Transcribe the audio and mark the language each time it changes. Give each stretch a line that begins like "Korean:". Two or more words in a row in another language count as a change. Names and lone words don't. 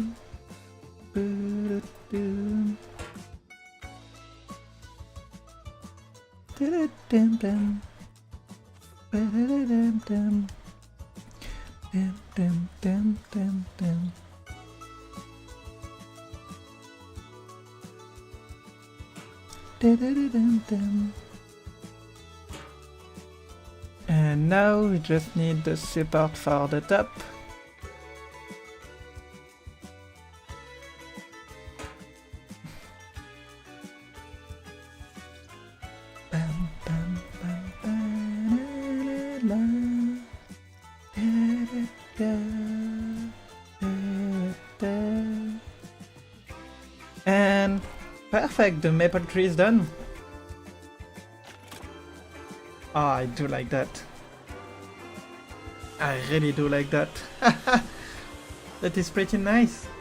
English: Do do. Do dum dum. Dum dum. Dum dum dum dum dum. Dum dum. And now we just need the support for the top. Bam, bam, bam, bam, la, la, da, da, da, da. And perfect, the maple tree is done. Oh, I do like that. I really do like that. That is pretty nice.